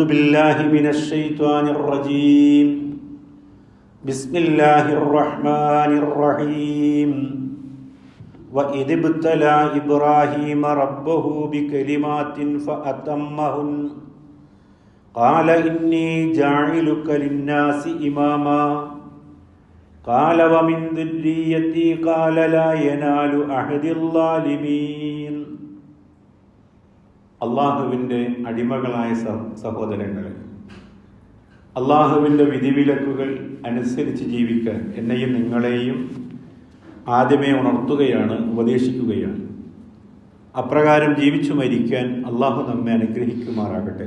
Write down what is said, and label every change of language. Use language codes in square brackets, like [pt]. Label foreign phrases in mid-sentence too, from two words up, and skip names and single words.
[ar] بالله من الشيطان الرجيم بسم الله الرحمن الرحيم وإذ ابتلى إبراهيم ربه بكلمات فأتمهن قال إني جاعلك للناس إماما قال ومن ذريتي قال لا ينال أحد الظالمين [ml] അള്ളാഹുവിൻ്റെ അടിമകളായ സഹോദരങ്ങളെ, അള്ളാഹുവിൻ്റെ വിധിവിലക്കുകൾ അനുസരിച്ച് ജീവിക്കാൻ എന്നെയും നിങ്ങളെയും ആദ്യമേ ഉണർത്തുകയാണ്, ഉപദേശിക്കുകയാണ്. അപ്രകാരം ജീവിച്ചു മരിക്കാൻ അള്ളാഹു നമ്മെ അനുഗ്രഹിക്കുമാറാകട്ടെ.